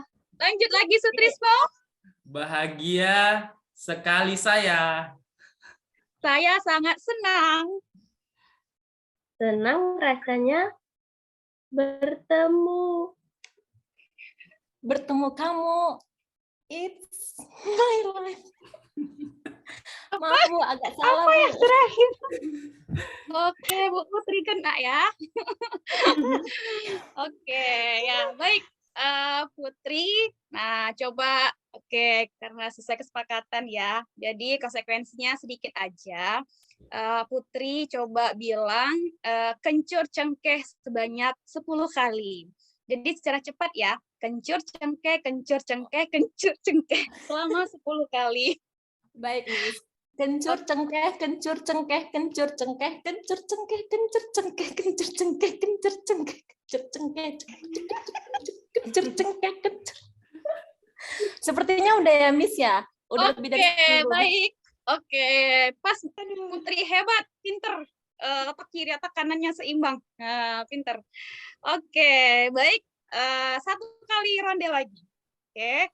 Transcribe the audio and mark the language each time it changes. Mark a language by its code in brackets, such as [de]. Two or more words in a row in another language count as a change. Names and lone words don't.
[id] Lanjut lagi, Sutrisno. Bahagia sekali saya. Saya sangat senang. Senang rasanya bertemu. Bertemu kamu. [en] It's my life. [id] Maaf Bu, agak salah Bu. Oke, Bu Putri kena ya. Oke, ya baik. Putri, nah coba, oke, karena sesuai kesepakatan ya. Jadi konsekuensinya sedikit aja. Putri coba bilang kencur cengkeh sebanyak 10 kali. Jadi secara cepat ya, kencur cengkeh, kencur cengkeh, kencur cengkeh selama 10 kali. Baik, Miss. Kencur cengkeh, kencur cengkeh, kencur cengkeh, kencur cengkeh, kencur cengkeh, kencur cengkeh, kencur cengkeh, kencur cengkeh, kencur cengkeh, kencur. Sepertinya udah ya, Miss ya? Udah lebih dari Oke, 10. baik. Oke, pas Putri hebat, pinter. Otak kiri, otak kanannya seimbang. Nah, pinter. Oke, baik. 1 kali ronde lagi. Oke.